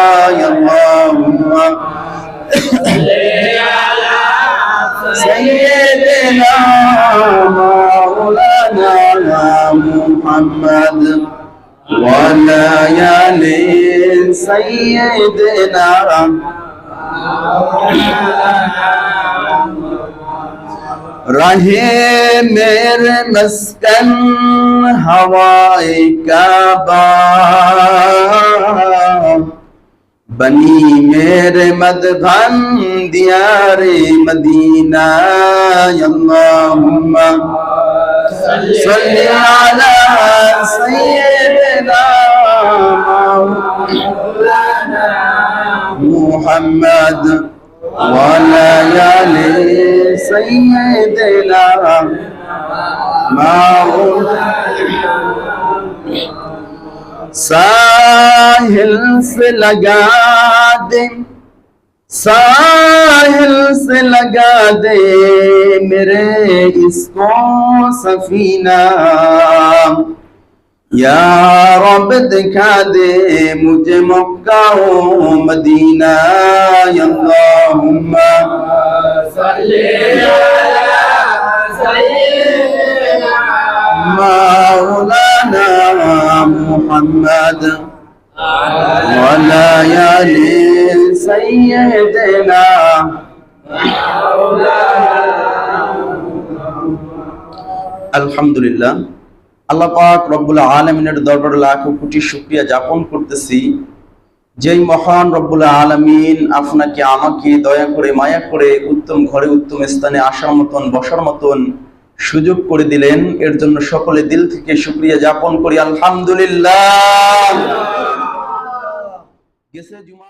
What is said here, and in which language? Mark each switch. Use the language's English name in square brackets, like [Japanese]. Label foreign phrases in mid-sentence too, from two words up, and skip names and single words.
[Arabic] اللهم صل على سيدنا مولانا محمد وعلى آل سيدنا [Urdu] رہے میرے مسکن ہوائے کعبہ بنی میرے مدفن دیارِ مدینہ [Arabic] اللهم صل على سيدنا مولانا محمد وعلى آل سيدنا [Urdu] ساحل سے لگا دے ساحل سے لگا دے میرے اسکو سفینہ یا رب دکھا دے مجھے مکہ و مدینہ [Arabic] اللهم صل على سيدنا مولانا محمد وعلى آل سيدنا [Bangla] আলহামদুলিল্লাহ আল্লাহ পাক রব্বুল আলামিনের দরবারে লাখো কোটি শুকরিয়া জ্ঞাপন করতেছি যেই মহান রব্বুল আলামিন আপনাকে আমাকে দয়া করে মায়া করে উত্তম ঘরে উত্তম স্থানে আসার মতন বসার মতন সুযোগ করে দিলেন এর জন্য সকলে দিল থেকে শুকরিয়া জ্ঞাপন করি আলহামদুলিল্লাহ।